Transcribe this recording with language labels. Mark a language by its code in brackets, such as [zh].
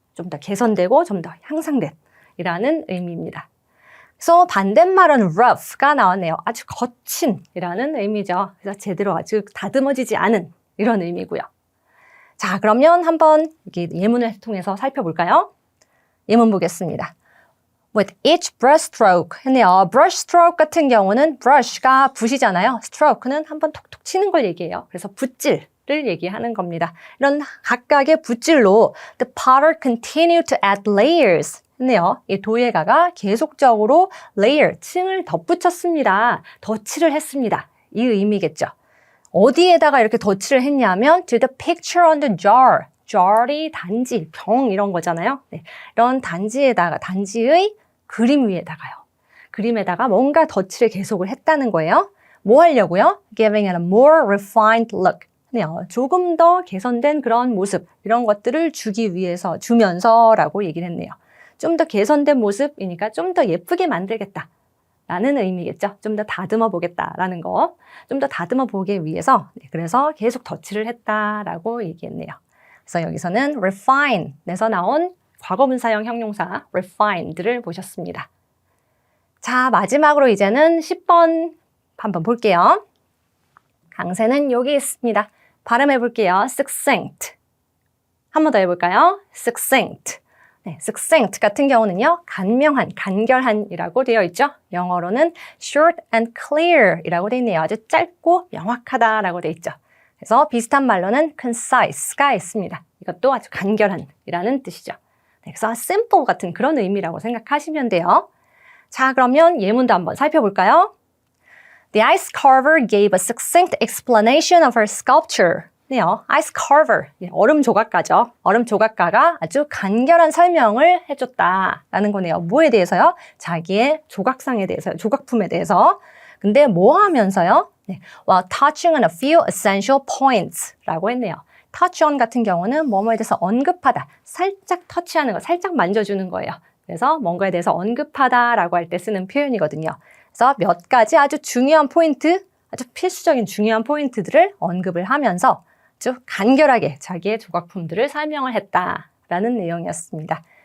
[ko] 좀 더 개선되고 좀 더 향상된 이라는 의미입니다. 그래서 반대말은 rough가 나왔네요. 아주 거친 이라는 의미죠. 그래서 제대로 아주 다듬어지지 않은 이런 의미고요. 자, 그러면 한번 여기 예문을 통해서 살펴볼까요? 예문 보겠습니다. [en] With each brushstroke [ko] 했네요. brushstroke 같은 경우는 brush가 붓이잖아요. stroke는 한번 톡톡 치는 걸 얘기해요. 그래서 붓질을 얘기하는 겁니다. 이런 각각의 붓질로 [en] the potter continued to add layers [ko] 했네요. 이 도예가가 계속적으로 layer, 층을 덧붙였습니다. 덧칠을 했습니다. 이 의미겠죠. 어디에다가 이렇게 덧칠을 했냐면 [en] to the picture on the jar. [ko] jar이 단지, 병 이런 거잖아요. 네, 이런 단지에다가, 단지의 그림 위에다가요. 그림에다가 뭔가 덧칠을 계속을 했다는 거예요. 뭐 하려고요? [en] Giving it a more refined look. [ko] 네, 조금 더 개선된 그런 모습, 이런 것들을 주기 위해서, 주면서라고 얘기를 했네요. 좀 더 개선된 모습이니까 좀 더 예쁘게 만들겠다. 라는 의미겠죠. 좀 더 다듬어 보겠다라는 거. 좀 더 다듬어 보기 위해서, 네, 그래서 계속 덧칠을 했다라고 얘기했네요. 그래서 여기서는 refine에서 나온 과거분사형 형용사 refined를 보셨습니다. 자, 마지막으로 이제는 10번 한번 볼게요. 강세는 여기 있습니다. 발음해 볼게요. succinct. 한 번 더 해볼까요? succinct. 네, succinct 같은 경우는요, 간명한, 간결한이라고 되어 있죠. 영어로는 [en] short and clear [ko] 이라고 되어 있네요. 아주 짧고 명확하다라고 되어 있죠. 그래서 비슷한 말로는 concise가 있습니다. 이것도 아주 간결한이라는 뜻이죠. 네, 그래서 simple 같은 그런 의미라고 생각하시면 돼요. 자, 그러면 예문도 한번 살펴볼까요? [en] The ice carver gave a succinct explanation of her sculpture. [ko] 네요, ice carver, 얼음 조각가죠. 얼음 조각가가 아주 간결한 설명을 해줬다라는 거네요. 뭐에 대해서요? 자기의 조각상에 대해서요. 조각품에 대해서. 근데 뭐 하면서요? [en] 네, while touching on a few essential points [ko] 라고 했네요. touch on 같은 경우는 뭐뭐에 대해서 언급하다, 살짝 터치하는 거, 살짝 만져주는 거예요. 그래서 뭔가에 대해서 언급하다라고 할 때 쓰는 표현이거든요. 그래서 몇 가지 아주 중요한 포인트, 아주 필수적인 중요한 포인트들을 언급을 하면서 아주 간결하게 자기의 조각품들을 설명을 했다라는 내용이었습니다.